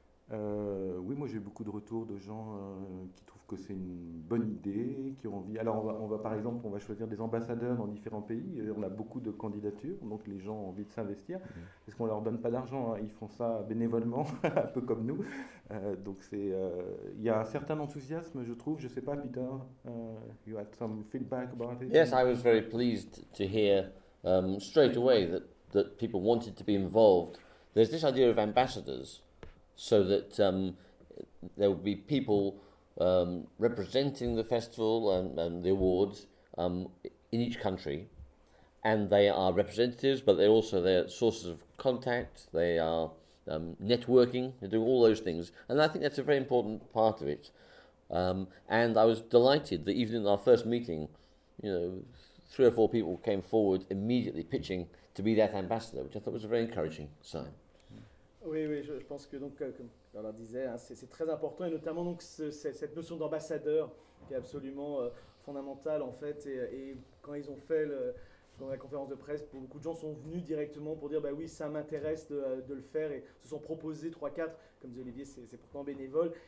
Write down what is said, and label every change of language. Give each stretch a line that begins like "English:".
French: Oui, moi, j'ai beaucoup de retours de gens qui trouvent que c'est une bonne idée, qui ont envie. Alors, on va, par exemple, choisir des ambassadeurs dans différents pays. On a beaucoup de candidatures, donc les gens ont envie de s'investir. Mmh. Parce qu'on ne leur donne pas d'argent, hein. Ils font ça bénévolement, un peu comme nous. Donc, il y a un certain enthousiasme, je trouve. Je ne sais pas,
English: Peter, you had some feedback about it? Yes, I was very pleased to hear straight away that people wanted to be involved. There's this idea of ambassadors. So that there will be people representing the festival and the awards in each country, and they are representatives, but they also they're sources of contact. They are networking. They do all those things, and I think that's a very important part of it. And I was delighted that even in our first meeting, you know, three or four people came forward immediately pitching to be that ambassador, which I thought was a very encouraging sign.
French: Oui, oui, je pense que, donc, comme on leur disait, hein, c'est très important, et notamment donc, cette notion d'ambassadeur qui est absolument fondamentale, en fait. Et quand ils ont fait la conférence de presse, beaucoup de gens sont venus directement pour dire bah, « oui, ça m'intéresse de le faire » et se sont proposés 3-4, comme disait Olivier, c'est pourtant bénévole.